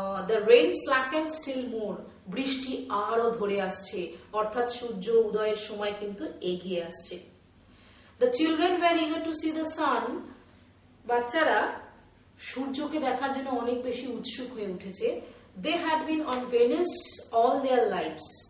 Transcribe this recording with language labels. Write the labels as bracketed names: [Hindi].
[English] The rain slackened still more. [Bangla] বৃষ্টি আরো ধরে আসছে, অর্থাৎ সূর্য উদয়ের সময় কিন্তু এগিয়ে আসছে। [English] The children were eager to see the sun. [Bangla] বাচ্চারা সূর্যকে দেখার জন্য অনেক বেশি উৎসুক হয়ে উঠেছে। [English] They had been on Venus all their lives.